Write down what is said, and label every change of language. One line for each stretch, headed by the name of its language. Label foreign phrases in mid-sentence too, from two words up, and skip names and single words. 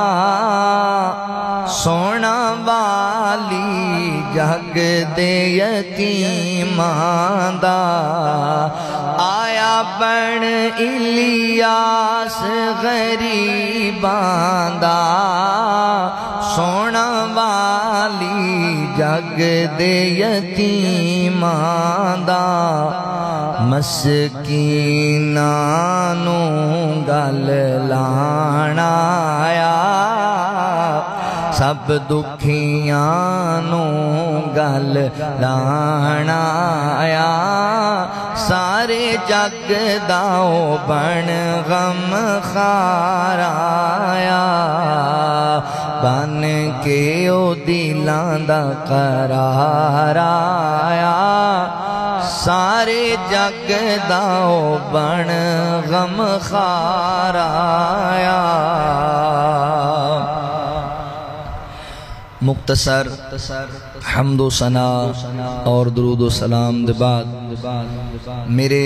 Punjabi: سونا والی جگ دے یتیماں دا آیا بن الیاس غریباں دا سونا والی جگ دے یتیماں دا مسکیناں نوں گل لانا آیا سب دکھیاں نوں گل لانا آیا سارے جگ داؤ بن غم خار آیا بن کے او دلاں دا قرار آیا سارے جگ داؤ بن غم خار آیا
Urdu: مختصر حمد و ثنا اور درود و سلام دے بعد میرے